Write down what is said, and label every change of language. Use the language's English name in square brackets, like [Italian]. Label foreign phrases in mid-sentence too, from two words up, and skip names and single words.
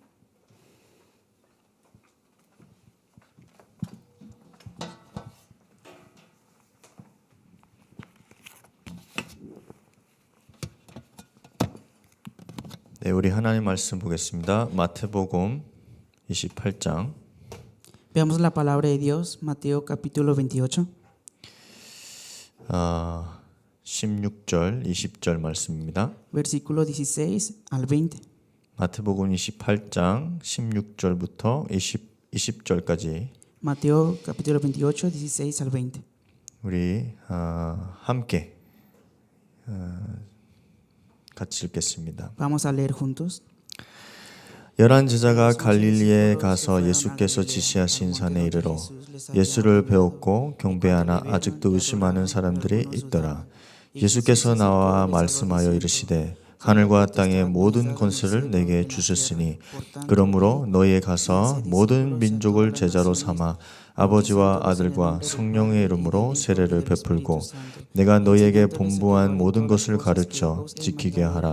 [Korean] 네, 우리 하나님 말씀 보겠습니다. 마태복음 28장 [Spanish] Veamos la palabra de Dios, Mateo capítulo 28, [Korean] 16절, 20절 말씀입니다. [Spanish] versículo 16 al 20. [Korean] 마태복음 28장 16절부터 20절까지 [Spanish] Mateo capítulo 28, 16 al 20. [Korean] 우리 함께 같이 읽겠습니다. [Spanish] Vamos a leer juntos. [Korean] 열한 제자가 갈릴리에 가서 예수께서 지시하신 산에 이르러 예수를 배웠고 경배하나 아직도 의심하는 사람들이 있더라. 예수께서 나와 말씀하여 이르시되 하늘과 땅의 모든 권세를 내게 주셨으니 그러므로 너희에 가서 모든 민족을 제자로 삼아 아버지와 아들과 성령의 이름으로 세례를 베풀고 내가 너희에게 본부한 모든 것을 가르쳐 지키게 하라.